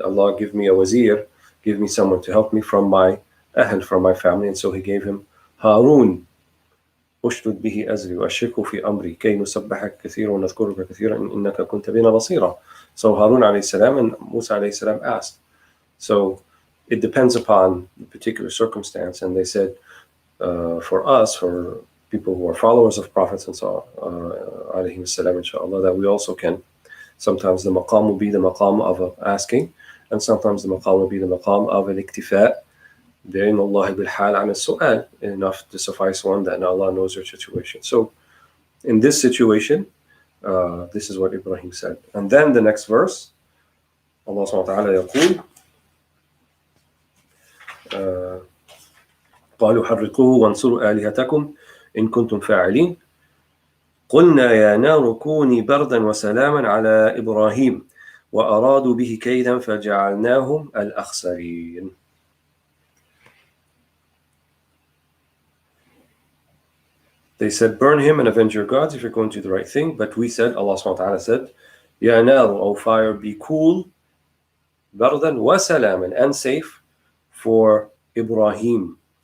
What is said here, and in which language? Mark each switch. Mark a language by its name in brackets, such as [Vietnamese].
[English] Allah, give me a wazir, give me someone to help me from my ahl, from my family. And so He gave him Harun. [Arabic] أشدد به أزري وأشركه في أمري كي نسبحك كثيرا ونذكرك كثيرا إنك كنت بنا بصيرا. [English] So Harun alayhi salam and Musa alayhi salam asked. So it depends upon the particular circumstance. And they said, for us, for people who are followers of prophets and so on, alayhi salam, inshallah, that we also can. Sometimes the maqam will be the maqam of asking, and sometimes the maqam will be the maqam of al-iktifa. [Arabic] بِعِلْمِ اللَّهِ بِالْحَالِ عَنِ السُّؤَالِ. [English] Enough to suffice one that Allah knows your situation. So in this situation, this is what Ibrahim said. And then the next verse, [Arabic] Allah subhanahu wa ta'ala يقول قالوا حرقوه وانصروا آلهتكم إن كنتم فاعلين قلنا يا نار كوني بردا وسلاما على إبراهيم وأرادوا به كيدا فجعلناهم الأخسرين. [English] They said, burn him and avenge your gods if you're going to do the right thing. But we said, Allah subhanahu wa ta'ala said, [Arabic] Ya nar, [English] O fire, be cool, [Arabic] bardan wa salaman, [English] and safe for Ibrahim.